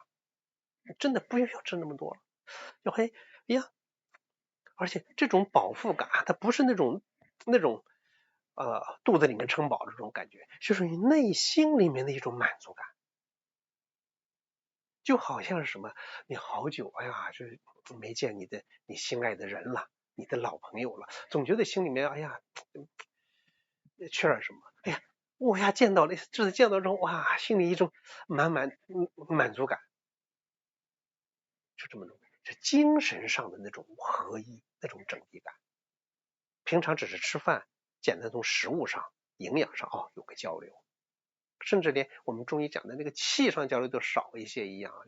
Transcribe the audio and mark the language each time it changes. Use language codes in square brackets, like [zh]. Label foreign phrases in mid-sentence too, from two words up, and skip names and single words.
[zh] 真的不需要吃那么多了，就哎呀，而且这种饱腹感，它不是那种肚子里面撑饱的这种感覺，就是你內心裡面的一種滿足感，就好像是什麼，你好久哎呀，就是沒見你心愛的人了，你的老朋友了，總覺得心裡面哎呀缺點什麼，哎呀，我呀見到了，這次見到之後哇，心裡一種滿足感，就這麼種，是精神上的那種合一，那種整體感。平常只是吃飯，簡單從食物上、營養上有個交流，甚至連我們中醫講的那個氣上交流都少一些一樣。